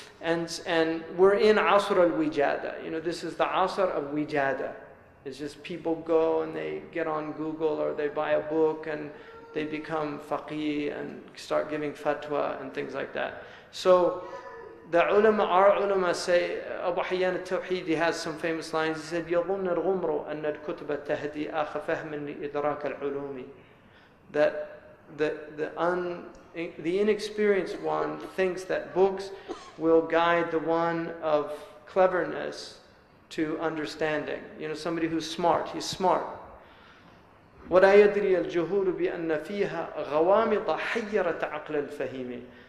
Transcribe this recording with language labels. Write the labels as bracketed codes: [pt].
[en] And we're in Asr al-Wijada. This is the Asr of Wijada. It's just people go and they get on Google or they buy a book and they become faqih and start giving fatwa and things like that. So the ulama, our ulama say, Abu Hayyan al-Tawhidi has some famous lines. He said, [ar] يَظُنَّ الْغُمْرُ أَنَّ الْكُتُبَ تَهْدِي أَخَ فَهْمٍ لِإِدْرَاكَ الْعُلُومِ. [en] That the inexperienced one thinks that books will guide the one of cleverness to understanding. Somebody who's smart, he's smart. [ar] وَلَا يَدْرِي الْجُهُولُ بِأَنَّ فِيهَا غَوَامِضَ حَيَّرَةَ عَقْلَ الْفَهِيمِ.